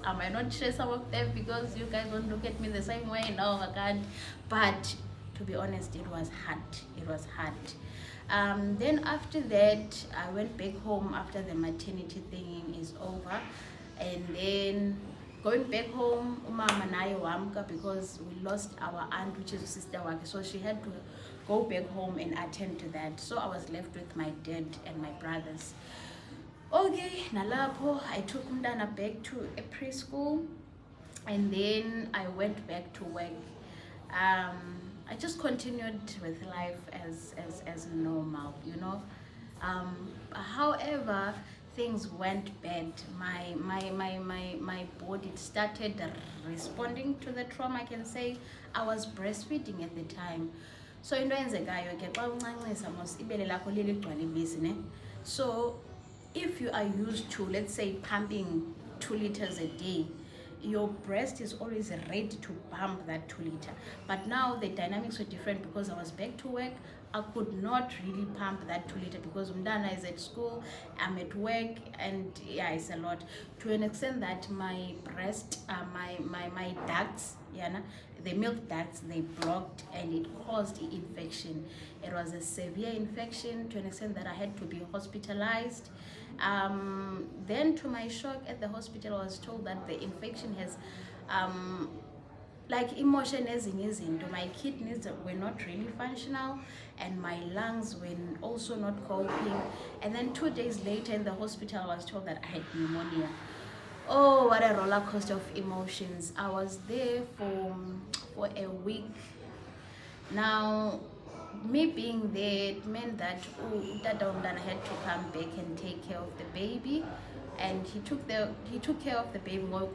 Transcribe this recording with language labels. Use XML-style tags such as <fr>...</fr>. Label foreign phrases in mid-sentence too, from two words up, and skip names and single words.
<en>I might not share some of them because you guys won't look at me the same way. No, I can't. But to be honest, it was hard. It was hard. Then after that, I went back home after the maternity thing is over, and then going back home,</en> <xh>umama naye wamka,</xh> <en>because we lost our aunt, which is sister wake, so she had to go back home and attend to that. So I was left with my dad and my brothers. Okay, nalapho I took umntana back to a preschool, and then I went back to work. I just continued with life as normal, you know. However, things went bad. My body started responding to the trauma, I can say. I was breastfeeding at the time.</en> <xh>So into enzekayo ke xa uncancisa mos ibele lakho liligcwala ibisi ne.</xh> <en>So if you are used to, let's say, pumping 2 liters a day, your breast is always ready to pump that 2 liter. But now the dynamics were different because I was back to work. I could not really pump that 2 liter because Umdana is at school, I'm at work, and yeah, it's a lot. To an extent that my breast, my ducts, the milk ducts, they blocked and it caused infection. It was a severe infection to an extent that I had to be hospitalized. Then to my shock at the hospital, I was told that the infection has like emotion</en> <xh>ezinye izinto.</xh> <en>My kidneys were not really functional and my lungs were also not coping. And then 2 days later in the hospital, I was told that I had pneumonia. Oh, what a roller coaster of emotions. I was there for a week. Now, me being there, it meant that Dada Umdana had to come back and take care of the baby, and he took care of the baby.</en>